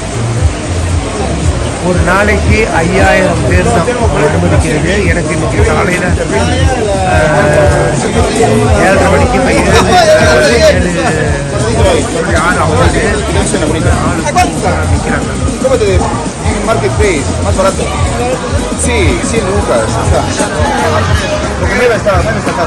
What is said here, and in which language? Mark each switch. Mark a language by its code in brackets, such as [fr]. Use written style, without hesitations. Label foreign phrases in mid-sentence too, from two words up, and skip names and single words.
[ta] ஒரு நாளைக்கு 5000 பேர் தான் அனுமதிக்கிறது. எனக்கு இன்றைக்கி காலையில் 7:30 மணிக்கு இப்போ 7:6 நிற்கிறாங்க. [es] Marketplace, más barato. Sí, 100 lucas. Lo que me está caro.